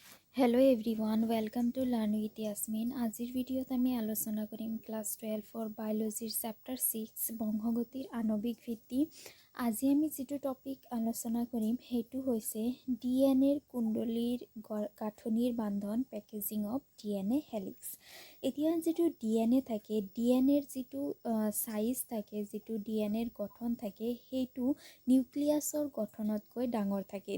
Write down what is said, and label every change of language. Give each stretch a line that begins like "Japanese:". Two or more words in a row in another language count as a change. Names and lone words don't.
English: hello everyone welcome to learn with Yasmin.
Assamese: আজিৰ ভিডিঅ'ত আমি আলোচনা কৰিম ক্লাছ 12 বায়'লজীৰ চেপ্টাৰ 6 বংশগতিৰ আণৱিক ভিত্তি। আজি আমি যেটো টপিক আলোচনা কৰিম সেইটো হৈছে ডিএনএৰ কুণ্ডলীৰ গাঁথনিৰ বান্ধন
English: packaging of DNA helix.
Assamese: এতিয়া যেটো ডিএনএ থাকে ডিএনএৰ যেটো সাইজ থাকে যেটো ডিএনএৰ গঠন থাকে সেইটো নিউক্লিয়াছৰ গঠনতকৈ ডাঙৰ থাকে।